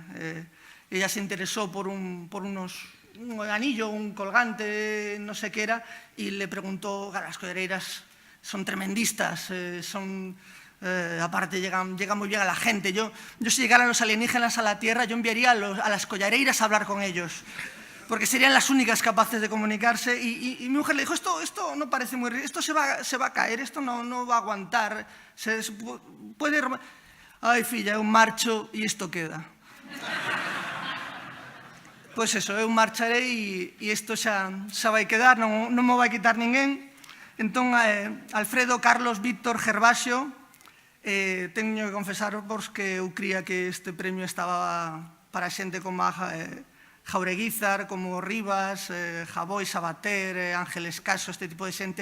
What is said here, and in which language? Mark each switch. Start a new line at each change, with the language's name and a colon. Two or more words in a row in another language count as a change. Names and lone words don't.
Spanish: Ella se interesó por un anillo, un colgante, no sé qué era, y le preguntó, claro, las collareiras son tremendistas, aparte llegan muy bien a la gente. Yo si llegaran los alienígenas a la Tierra, yo enviaría a las collareiras a hablar con ellos, porque serían las únicas capaces de comunicarse. Y mi mujer le dijo, esto no parece muy rico, esto se va a caer, esto no va a aguantar, puede...
Galician: Ai, filla, eu marcho e isto queda. Pois eso, eu marcharei e isto xa vai quedar, non me vai quitar ninguén. Entón, Alfredo, Carlos, Víctor, Gervasio, teño que confesarvos que eu cría que este premio estaba para xente como Jaureguizar, como Rivas, Jaboi, Sabater, Ángeles Caso, este tipo de xente.